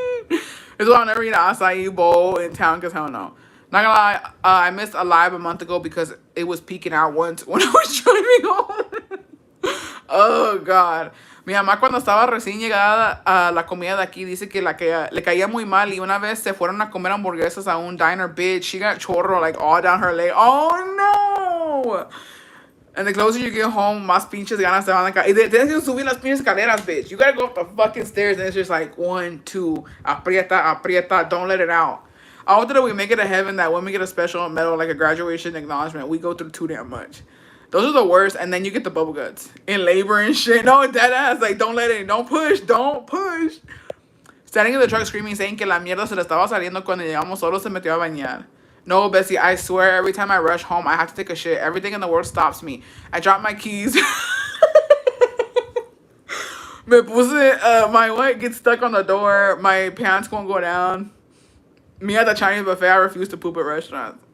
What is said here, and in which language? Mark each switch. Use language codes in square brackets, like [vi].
[en] It's why I'll never eat an acai bowl in town, because hell no. Not gonna lie, I missed a live a month ago because it was peeking out once when I was driving home. Oh, God. [es] Mi mamá cuando estaba recién llegada a la comida de aquí dice que le caía muy mal y una vez se fueron a comer hamburguesas a un diner, [en] bitch. She got [es] chorro [en] like all down her leg. Oh no! And the closer you get home, [es] más pinches ganas te van a caer. Y tienes que subir las pinches escaleras, [en] bitch. You gotta go up the fucking stairs and it's just like 1, 2, [es] aprieta, [en] don't let it out. I hope that we make it to heaven that when we get a special medal, like a graduation acknowledgement, we go through too damn much. Those are the worst, and then you get the bubble guts in labor and shit. No, dead ass. Like, don't let it. Don't push. Standing in the truck screaming, saying [es] que la mierda se le estaba saliendo cuando llegamos, solo se metió a bañar. [en] No, Bessie, I swear, every time I rush home, I have to take a shit. Everything in the world stops me. I drop my keys. [es] Me puse, [en] my what gets stuck on the door. My pants won't go down. Me at the Chinese buffet, I refuse to poop at restaurants.